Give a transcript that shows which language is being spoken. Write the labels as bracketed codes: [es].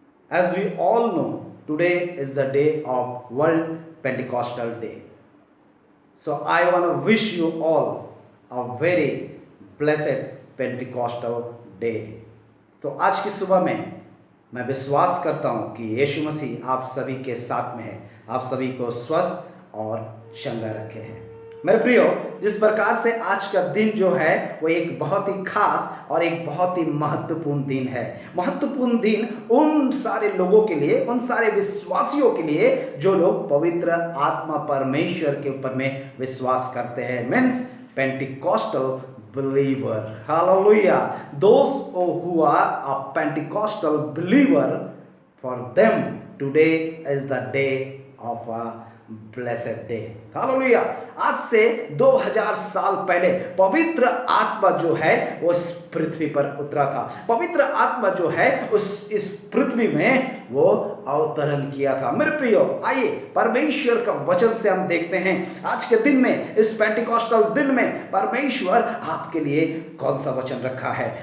[en] As we all know, today is the day of World Pentecostal Day. So I want to wish you all a very blessed Pentecostal Day. [hi] तो आज की सुबह में मैं विश्वास करता हूँ कि यीशु मसीह आप सभी के साथ में है, आप सभी को स्वस्थ और चंगा रखे हैं। मेरे प्रियो, जिस प्रकार से आज का दिन जो है वो एक बहुत ही खास और एक बहुत ही महत्वपूर्ण दिन है। महत्वपूर्ण दिन उन सारे लोगों के लिए, उन सारे विश्वासियों के लिए जो लोग पवित्र आत्मा परमेश्वर के ऊपर में विश्वास करते हैं। [en] Means Pentecostal believer. Hallelujah. Those who are a Pentecostal believer, for them today is the day of a blessed day. Hallelujah. [hi] आज से 2000 साल पहले पवित्र आत्मा जो है वो इस पृथ्वी पर उतरा था। पवित्र आत्मा जो है इस पृथ्वी में वो अवतरण किया था। मेरे प्रियो, आइए परमेश्वर का वचन से हम देखते हैं आज के दिन में, इस पेंटिकॉस्टल दिन में परमेश्वर आपके लिए कौन सा वचन रखा है।